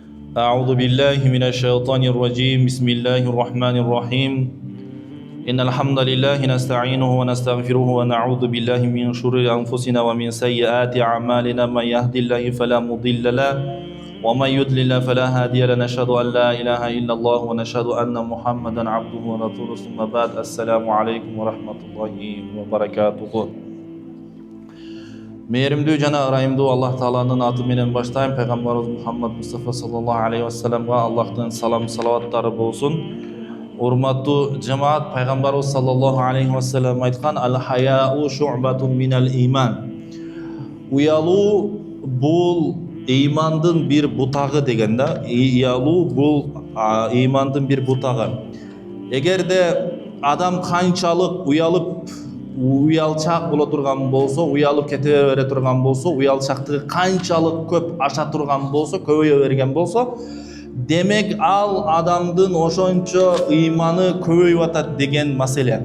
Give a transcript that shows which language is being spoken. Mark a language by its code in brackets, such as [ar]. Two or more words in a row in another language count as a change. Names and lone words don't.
[ar] أعوذ بالله من الشيطان الرجيم بسم الله الرحمن الرحيم إن الحمد لله نستعينه ونستغفره ونعوذ بالله من شرور أنفسنا ومن سيئات أعمالنا من يهد الله فلا مضل له ومن يضلل فلا هادي له نشهد أن لا إله إلا الله ونشهد أن محمدا عبده ورسوله ثم بعد السلام عليكم ورحمة الله وبركاته. [ky] Мейірімдүү жана ырайымдуу Аллах Тааланын аты менен баштайм. Пайгамбарыбыз Мухаммад Мустафа [ar] صلى الله عليه وسلم [ky] Аллахтын салам салаваттары болсун. Урматтуу жамаат, Пайгамбарыбыз [ar] صلى الله عليه وسلم [ky] айткан: [ar] "الحياء شعبة من الإيمان." [ky] Уялуу бул ыймандын бир бутагы деген да. Уялуу бул ыймандын бир бутагы. Эгерде адам канчалык уялчак боло турган болсо, уялып кете бере турган болсо, уялчактыгы канчалык көп аша турган болсо, көбөйө берген болсо, демек ал адамдын ошончо ыйманы көбөйүп атат деген маселе.